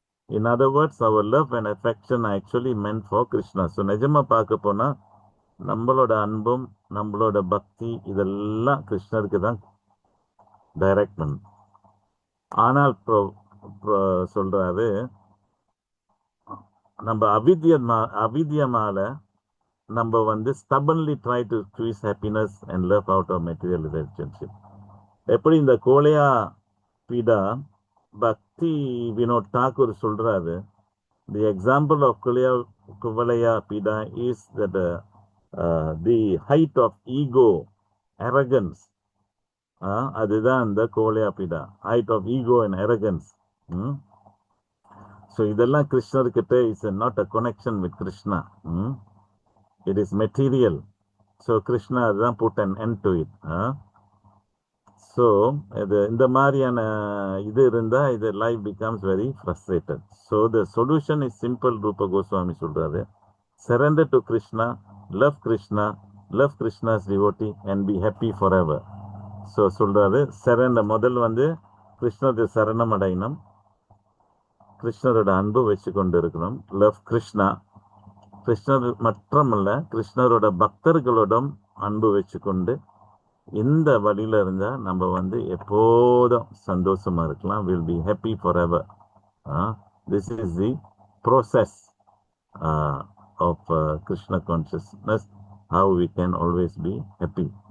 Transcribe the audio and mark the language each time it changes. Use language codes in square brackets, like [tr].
[en] In other words, our love and affection are actually meant for Krishna. [ta] So நிஜமா பார்க்க போனா நம்மளோட அன்பும் நம்மளோட பக்தி இதெல்லாம் கிருஷ்ணருக்கு தான் டைரக்ட் பண்ணும். ஆனால் சொல்றாரு, நம்ம அவித்யமால நம்ம [en] stubbornly try to squeeze happiness and love out of material relationship. [ta] எப்படி இந்த கோலையா பீடா பக்தி வினோத் தாக்கூர் சொல்றாரு, [en] the example of Kuvalaya Pida is that the height of ego, arrogance, [ta] அதுதான் இந்த கோலையா பீடா, [en] height of ego and arrogance. So [ta] இதெல்லாம் கிருஷ்ணர்கிட்ட [en] is not a connection with Krishna. It is material. So Krishna தான் put an end to it. [ta] So இந்த மாதிரியான இது இருந்தா இது [en] life becomes very frustrated. So the solution is simple. Rupa Goswami [ta] சொல்றாரு, [en] surrender to Krishna, love Krishna's devotee and be happy forever. [ta] So சொல்றாரு, surrender, முதல் கிருஷ்ணரை சரணம் அடையணும், கிருஷ்ணரோட அன்பு வச்சு கொண்டு இருக்கணும், [en] love Krishna, [ta] கிருஷ்ணர் மட்டுமல்ல கிருஷ்ணரோட பக்தர்களோடும் அன்பு வச்சு கொண்டு இந்த வழியில இருந்தா நம்ம எப்போதும் சந்தோஷமா இருக்கலாம். [en] Will be happy forever. This is the process of Krishna consciousness, how we can always be happy.